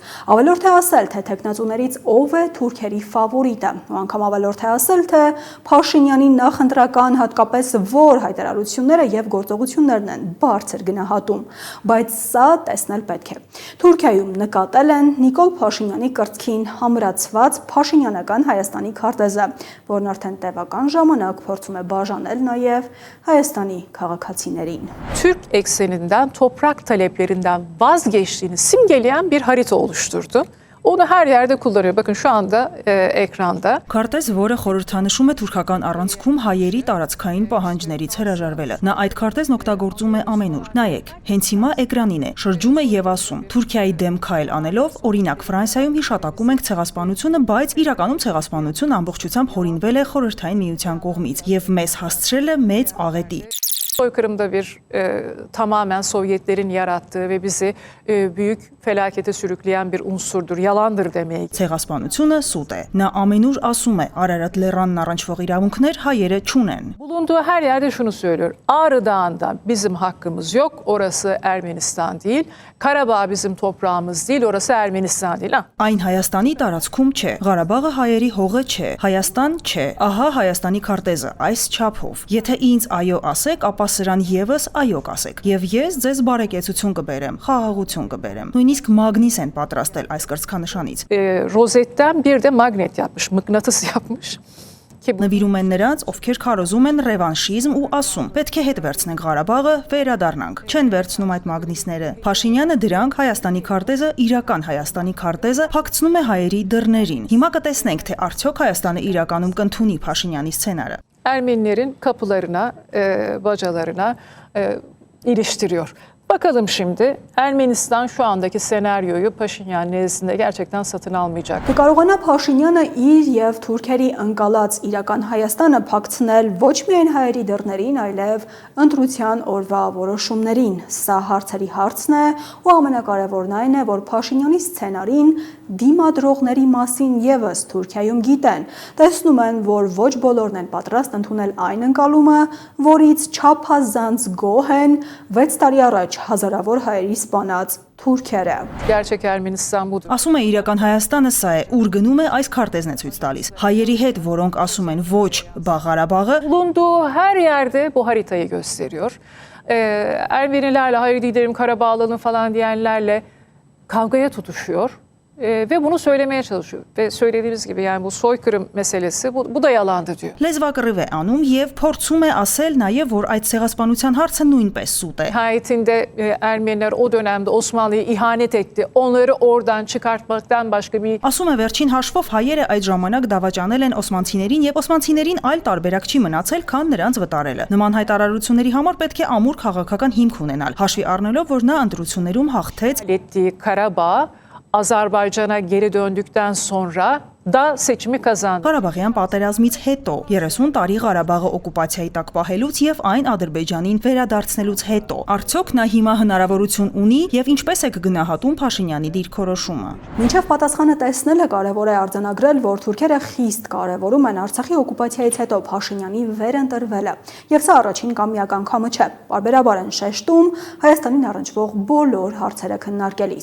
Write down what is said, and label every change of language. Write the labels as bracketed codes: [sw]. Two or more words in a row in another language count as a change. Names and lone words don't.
[hy] Ավելորդ է ասել, թե տեխնացուներից ով է թուրքերի ֆավորիտը, ու անգամ ավելորդ է ասել, թե Փաշինյանի նախընտրական հատկապես որ հայտարարությունները եւ գործողություններն են բարձր գնահատում, բայց սա տեսնել պետք է։ Թուրքիայում նկատել են Նիկոլ Փաշինյանի կրծքին համրացված Փաշինյանական Հայաստանի քարտեզը, որն արդեն տևական ժամանակ փորձում է բաժանել նաեւ Հայաստանի քաղաքացիներին։ [tr] Türk ekseninden toprak taleplerinden vazgeçtiğini simgeleyen bir harita oluşturdu. Onu her yerde kullanıyor. Bakın şu anda ekranda. [hy] Քարտեզ, որը խորհրդանշում է թուրքական առանցքում հայերի տարածքային պահանջներից հրաժարվելը։ Նա այդ քարտեզն օգտագործում է ամենուր։ Նայեք, հենց հիմա էկրանին է, շրջում է եւ ասում. Թուրքիայի դեմ քայլ անելով, օրինակ Ֆրանսիայում հիշատակում ենք ցեղասպանությունը, բայց իրականում ցեղասպանությունը ամբողջությամբ հորինվել է Խորհրդային Միության կողմից եւ մեզ հասցրել է մեծ աղետի։ [tr] Soykırımda bir tamamen Sovyetlerin yarattığı ve bizi büyük felakete sürükleyen bir unsurdur. Yalandır demeye. [hy] Ցեղասպանությունը սուտ է։ Նա ամենուր ասում է, Արարատ լեռանն առնչվող իրավունքներ հայերը չունեն։ [tr] Bulunduğu her yerde şunu söylüyor. Ağrı Dağı'nda bizim hakkımız yok. Orası Ermenistan değil. Karabağ bizim toprağımız değil. Orası Ermenistan değil. [hy] Այն Հայաստանի տարածքում չէ։ Ղարաբաղը հայերի հողը չէ։ Հայաստան չէ։ Ահա Հայաստանի քարտեզը այս չափով։ Եթե ինձ այո ասեք, ապա սրան եւս այո կասեք։ Եվ ես ձեզ բարեկեցություն կբերեմ, խաղաղություն կբերեմ։ Նույնիսկ մագնիս են պատրաստել այս կրծքանշանից։ [tr] Rozetten bir de magnet yapmış, mıknatıs yapmış. [hy] Նվիրում են նրանց, ովքեր քարոզում են ռևանշիզմ ու ասում. պետք է հետ վերցնենք Ղարաբաղը, վերադառնանք։ Չեն վերցնում այդ մագնիսները։ Փաշինյանը դրանք Հայաստանի քարտեզը, իրական Հայաստանի քարտեզը փակցնում է հայերի դռներին։ Հիմա կտեսնենք, թե արդյոք Հայաստանը իրականում կընդունի Փաշինյանի սցենարը։ [tr] Ermenilerin kapılarına, bacalarına iliştiriyor. Bakalım şimdi Ermenistan şu andaki senaryoyu Paşinyan nezdinde gerçekten satın almayacak. [hy] Կկարողանա Փաշինյանը իր եւ թուրքերի ընկալած իրական Հայաստանը փակցնել ոչ միայն հայերի դռներին, այլև ընտրության օրվա որոշումներին։ Սա հարցերի հարցն է, ու ամենակարևորն այն է, որ Փաշինյանի սցենարին դիմադրողների մասին եւս Թուրքիայում գիտեն։ Տեսնում են, որ ոչ բոլորն են պատրաստ ընդունել այն ընկալումը, որից չափազանց գոհ են 6 տարի առաջ հազարավոր հայերի սպանած թուրքերը։ [tr] Gerçek Ermenistan budur. [hy] Ասում է իրական Հայաստանը սա է, ուր գնում է այս քարտեզն է ցույց տալիս։ Հայերի հետ, որոնք ասում են ոչ Ղարաբաղը, [tr] Bulunduğu her yerde bu haritayı gösteriyor. Ermenilerle hayır gidelim Karabağ alalım falan diyenlerle kavgaya tutuşuyor. Ve bunu söylemeye çalışıyor. Ve söylediğimiz gibi yani bu soykırım meselesi bu da yalandı diyor. [hy] լեզվակռիվ է անում եւ փորձում է ասել նաեւ, որ այդ ցեղասպանության harcը նույնպես սուտ է։ [tr] Nihayetinde Ermeniler o dönemde Osmanlı'ya ihanet etti. Onları oradan çıkartmaktan başka bir... [hy] Ասում է վերջին հաշվով հայերը այդ ժամանակ դավաճանել են օսմանցիներին եւ օսմանցիներին այլ տարբերակ չի մնացել, քան նրանց վտարելը։ Նման հայտարարությունների համար պետք է ամուր քաղաքական հիմք ունենալ, հաշվի առնելով, որ նա ընտրություններում հաղթեց [tr] ettiği Karabağ Azerbaycan'a geri döndükten sonra da seçimi kazandı. [hy] Ղարաբաղյան պատերազմից հետո 30 տարի Ղարաբաղը օկուպացիայի տակ պահելուց եւ այն Ադրբեջանին վերադարձնելուց հետո արդյոք նա հիմա հնարավորություն ունի եւ ինչպես է կգնահատում Փաշինյանի դիրքորոշումը։ Մինչև պատասխանը տեսնելը կարևոր է արձանագրել, որ թուրքերը խիստ կարևորում են Արցախի օկուպացիայից հետո Փաշինյանի վերընտրվելը։ Եվ սա առաջին կամ միակ անգամը չէ։ Բարբերաբար են շեշտում Հայաստանին առնչվող բոլոր հարցերը քննարկելիս,